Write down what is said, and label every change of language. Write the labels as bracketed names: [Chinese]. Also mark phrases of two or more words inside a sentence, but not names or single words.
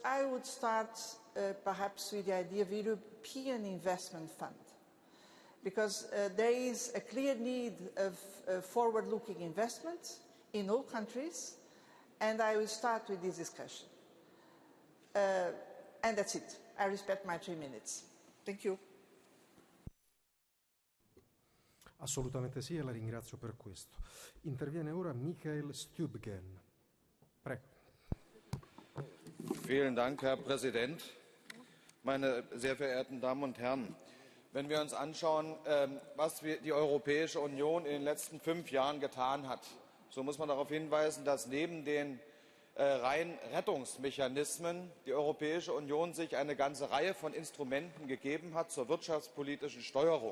[English] I would start perhaps with the idea of European Investment Fund, because there is a clear need of forward-looking investment in all countries, and I will start with this discussion. And that's it. I respect my 3 minutes. Thank you. [Italian] Assolutamente sì, e la ringrazio per questo. Interviene ora Michael Stübgen. Prego. [German] Vielen Dank, Herr Präsident. Meine sehr verehrten Damen und Herren, wenn wir uns anschauen, was die Europäische Union in den letzten 5 Jahren getan hat, so muss man darauf hinweisen, dass neben den rein Rettungsmechanismen die Europäische Union sich eine ganze Reihe von Instrumenten gegeben hat zur wirtschaftspolitischen Steuerung.